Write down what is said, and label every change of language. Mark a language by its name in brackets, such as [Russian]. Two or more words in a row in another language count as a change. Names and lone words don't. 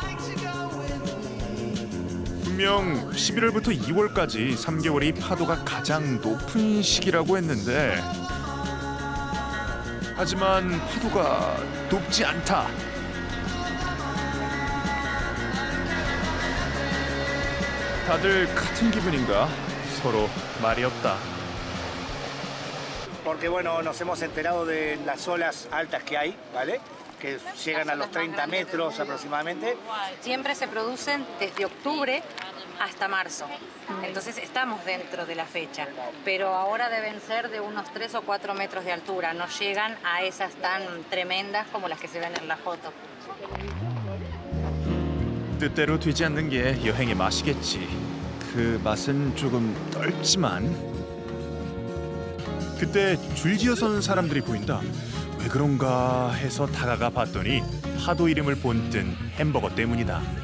[Korean] 분명 11월부터 2월까지 3개월이 파도가 가장 높은 시기라고 했는데 하지만 파도가 높지 않다. 다들 같은 기분인가? 서로 말이 없다. [Spanish] Porque bueno, nos hemos enterado de las olas altas que hay, ¿vale? Que llegan a los 30 metros aproximadamente. Siempre se producen desde octubre hasta marzo. Entonces estamos dentro de la fecha, pero ahora deben ser de unos 3 o 4 metros de altura. No llegan a esas tan tremendas como las que se ven en la foto. [Korean] 뜻대로 되지 않는 게 여행의 맛이겠지. 그 맛은 조금 떨지만. 그때 줄지어선 사람들이 보인다. 왜 그런가 해서 다가가 봤더니 파도 이름을 본뜬 햄버거 때문이다.